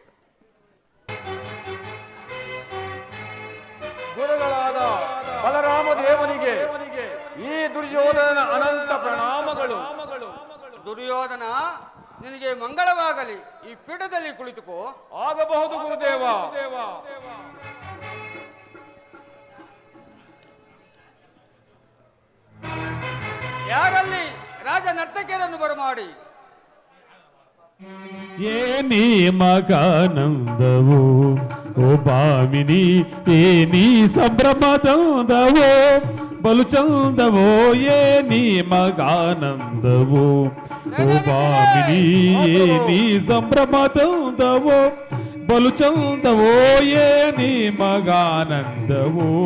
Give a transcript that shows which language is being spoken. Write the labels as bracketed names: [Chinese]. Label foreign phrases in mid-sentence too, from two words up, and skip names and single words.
[Kannada] ಗುರುಗಳಾದ ಬಲರಾಮ ದೇವನಿಗೆ ಈ ದುರ್ಯೋಧನ ಅನಂತ ಪ್ರಣಾಮಗಳು. ದುರ್ಯೋಧನ, ನಿನಗೆ ಮಂಗಳವಾಗಲಿ. ಈ ಪೀಠದಲ್ಲಿ ಕುಳಿತುಕೋ. ಆಗಬಹುದು ಗುರುದೇವ. ಯಾರಲ್ಲಿ ರಾಜ ನರ್ತಕಿಯರನ್ನು ಬರಮಾಡಿ. ಏನಿ ಮಗಾನಂದವೋ ಓ ಭಾಮಿನಿ, ಏನಿ ಸಂಭ್ರಮದಂದವೋ ಬಲು ಚಂದವೋ, ಏನಿ ಮಗಾನಂದವೋ ಓ ಭಾಮಿನಿ, ಏನಿ ಸಂಭ್ರಮದಂದವೋ ಬಲು ಚಂದವೋ, ಏನಿ ಮಗಾನಂದವೋ.